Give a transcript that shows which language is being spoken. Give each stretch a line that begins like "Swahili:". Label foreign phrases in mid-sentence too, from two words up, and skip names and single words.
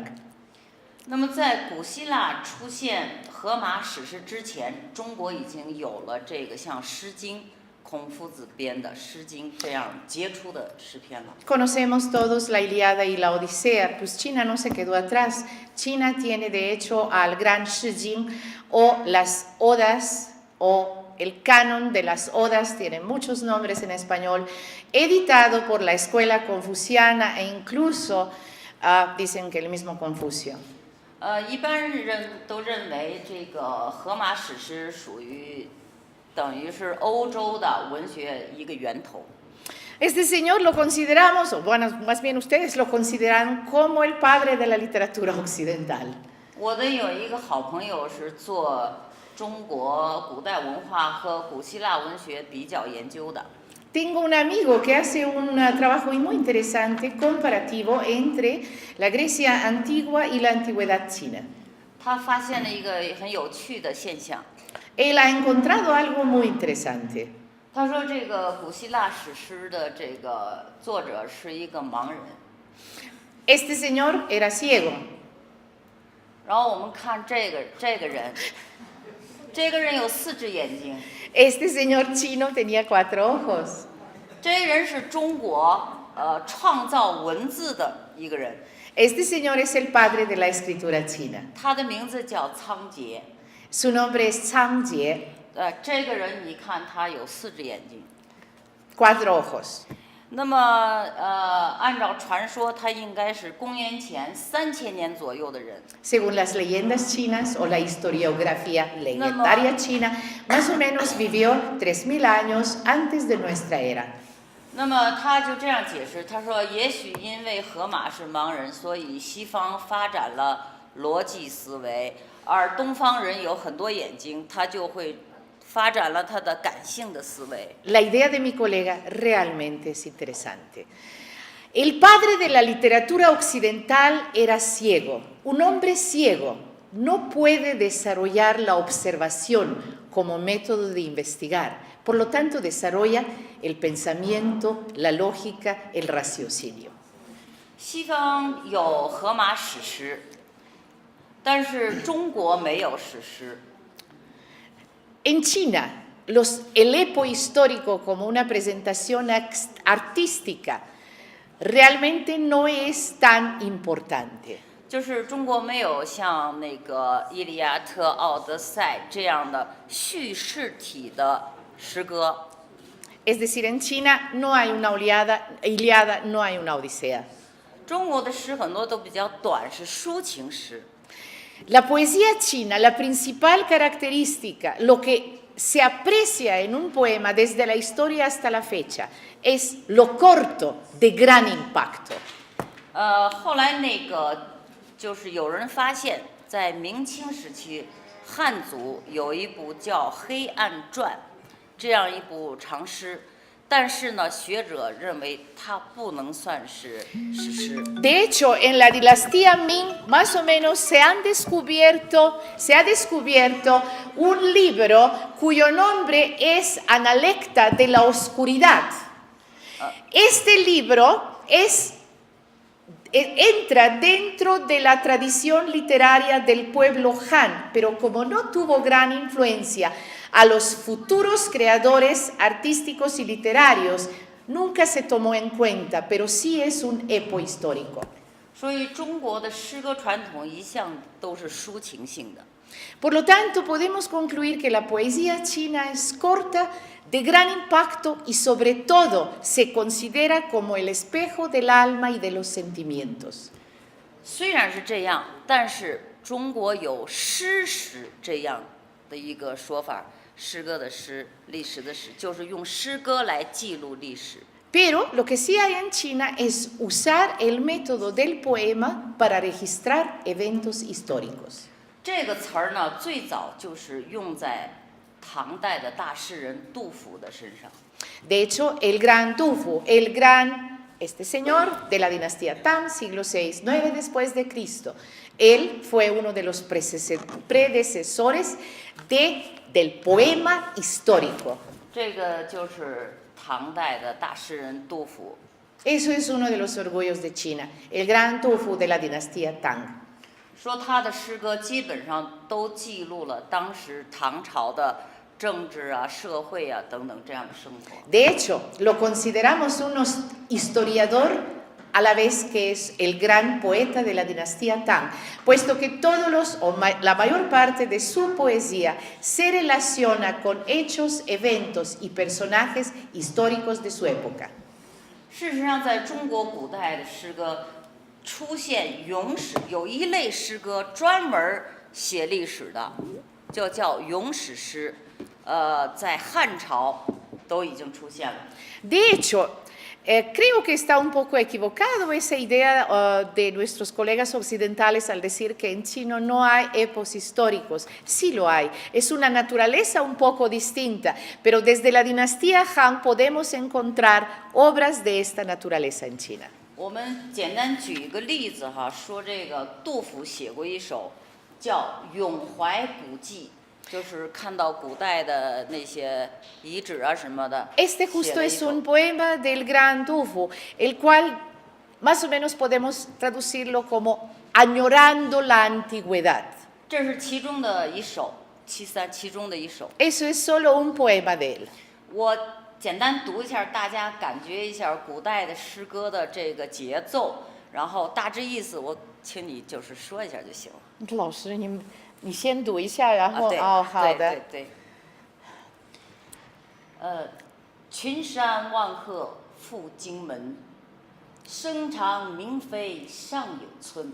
Chinese: 那么，在古希腊出现荷马史诗之前，中国已经有了这个像《诗经》、孔夫子编的《诗经》这样杰出的诗篇了。
Spanish: Conocemos todos la Ilíada y la Odisea, pues China no se quedó atrás. China tiene de hecho al gran Shi Jing o las odas o el canon de las Odas, tiene muchos nombres en español, editado por la escuela confuciana e incluso dicen que el mismo Confucio.
Chinese: 一般人都认为这个荷马史诗属于等于是欧洲的文学一个源头。
Spanish: Este señor lo consideramos, o bueno, más bien ustedes lo consideran como el padre de la literatura occidental.
Chinese: 我的有一个好朋友是做中国古代文化和古希腊文学比较研究的。
Spanish: Tengo un amigo que hace un trabajo muy interesante comparativo entre la Grecia antigua y la antigüedad china.
Chinese: 他发现了一个很有趣的现象。
Spanish: Él ha encontrado algo muy interesante.
Chinese: 他说这个古希腊史诗的这个作者是一个盲人。
Spanish: Este señor era ciego.
Chinese: 然后我们看这个人，这个人有4只眼睛。
Spanish: Este señor chino tenía 4 ojos.
Chinese: 这人是中国创造文字的一个人，
Spanish: Este señor es el padre de la escritura china.
Chinese: 他的名字叫仓颉。
Spanish: Su nombre es Zhang Jie.
Chinese: 这个人你看他有4只眼睛。
Spanish: 4 ojos.
Chinese: 那么按照传说，他应该是公元前3000年左右的人。
Spanish: Según las leyendas chinas o la historiografía legendaria china, más o menos vivió 3000 años antes de nuestra era.
Chinese: 那么他就这样解释，他说，也许因为荷马是盲人，所以西方发展了逻辑思维，而东方人有很多眼睛，他就会发展了他的感性的思维。
Spanish: La idea de mi colega realmente es interesante. El padre de la literatura occidental era ciego. Un hombre ciego no puede desarrollar la observación como método de investigar. Por lo tanto, desarrolla el pensamiento, la lógica, el raciocinio.
Chinese: 西方有荷马史诗，但是中国没有史诗。
Spanish: En China, el epo histórico como una presentación artística realmente no es tan importante.
Chinese: 就是中国没有像那个《伊利亚特》《奥德赛》这样的叙事体的诗歌。
Spanish: Es decir, en China no hay una Ilíada, no hay una Odisea.
Chinese: 中国的诗很多都比较短，是抒情诗。
Spanish: La poesía china, la principal característica, lo que se aprecia en un poema desde la historia hasta la fecha, es lo corto de gran impacto.
Chinese: 后来那个就是有人发现，在明清时期，汉族有一部叫《黑暗传》，这样一部长诗。但是呢，学者认为它不能算是史诗。
Spanish: De hecho, en la dinastía Ming, más o menos se ha descubierto un libro cuyo nombre es Analecta de la Oscuridad. Este libro entra dentro de la tradición literaria del pueblo Han, pero como no tuvo gran influencia a los futuros creadores artísticos y literarios, nunca se tomó en cuenta, pero sí es un epo histórico.
Chinese: 所以中国的诗歌传统一向都是抒情性的。
Spanish: Por lo tanto, podemos concluir que la poesía china es corta, de gran impacto y sobre todo se considera como el espejo del alma y de los sentimientos.
Chinese: 虽然是这样，但是中国有诗史这样的一个说法，诗歌的诗，历史的史，就是用诗歌来记录历史。
Spanish: Pero lo que sí hay en China es usar el método del poema para registrar eventos históricos.
Chinese: 这个词儿呢，最早就是用在唐代的大诗人杜甫的身上。
Spanish: De hecho, el gran Tufu, este señor de la dinastía Tang, siglo VI, 9 después de Cristo, él fue uno de los predecesores del poema histórico.
Chinese: 这个就是唐代的大诗人杜甫。
Spanish: Eso es uno de los orgullos de China, el gran Tufu de la dinastía Tang.
Chinese: 说他的诗歌基本上都记录了当时唐朝的政治啊、社会啊等等这样的生活。
Spanish: De hecho, lo consideramos un historiador a la vez que es el gran poeta de la dinastía Tang, puesto que la mayor parte de su poesía se relaciona con hechos, eventos y personajes históricos de su época.
Chinese: 事实上，在中国古代的诗歌出现咏史，有一类诗歌专门写历史的，就叫咏史诗。在汉朝都已经出现了。
Spanish: De hecho, creo que está un poco equivocado esa idea de nuestros colegas occidentales al decir que en chino no hay epos históricos. Sí lo hay, es una naturaleza un poco distinta, pero desde la dinastía Han podemos encontrar obras de esta naturaleza en China.
Chinese: 我们简单举一个例子哈，说这个杜甫写过一首叫《咏怀古迹》。就是看到古代的那些遗址啊什么的。
Spanish: Este justo es un poema del gran Du Fu, el cual más o menos podemos traducirlo como añorando la antigüedad.
Chinese: 这是其中的一首，其中的一首。
Spanish: Eso es solo un poema de él.
Chinese: 我简单读一下，大家感觉一下古代的诗歌的这个节奏，然后大致意思，我请你就是说一下就行了。老师，你先读一下，然后好的。对。群山万壑赴荆门，声长明妃尚有村。